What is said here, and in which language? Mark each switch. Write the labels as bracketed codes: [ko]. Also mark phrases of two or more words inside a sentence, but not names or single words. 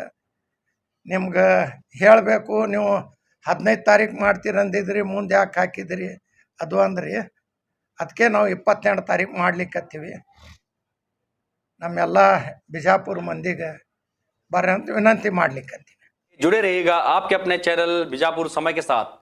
[kn] ನಿಮ್ಗೆ ಹೇಳಬೇಕು, ನೀವು 15 ತಾರೀಕು ಮಾಡ್ತೀರಂದಿದ್ರಿ, ಮುಂದೆ ಯಾಕೆ ಹಾಕಿದ್ರಿ ಅದು ಅಂದ್ರಿ. ಅದಕ್ಕೆ ನಾವು 28 ತಾರೀಕು ಮಾಡ್ಲಿಕ್ಕತ್ತೀವಿ. ನಮ್ಮೆಲ್ಲ ಬಿಜಾಪುರ ಮಂದಿಗೆ ಬರ್ರಿ ಅಂತ ವಿನಂತಿ ಮಾಡ್ಲಿಕ್ಕತ್ತೀವಿ. [hi] जुड़े रहिएगा आपके अपने चैनल बीजापुर समय के साथ।